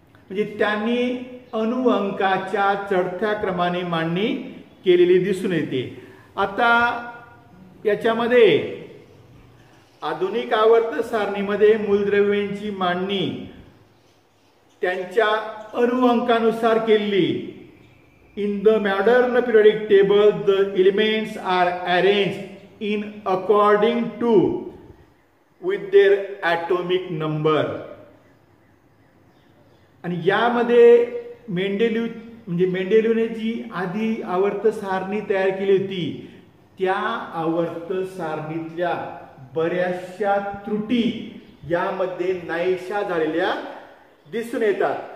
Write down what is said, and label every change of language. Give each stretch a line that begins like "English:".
Marathi: म्हणजे त्यांनी अणुअंकाच्या चढत्या क्रमाने मांडणी केलेली दिसून येते. आता याच्यामध्ये आधुनिक आवर्त सारणीमध्ये मूलद्रव्यांची मांडणी त्यांच्या अणुअंकानुसार केलेली.
English: In the modern periodic table the elements are arranged in according to with their atomic number.
Marathi: आणि यामध्ये मेंडेलीवने जी आधी आवर्त सारणी तयार केली होती, त्या आवर्त सारणीतल्या बऱ्याचशा त्रुटी यामध्ये नाहीशा झालेल्या दिसून येतात.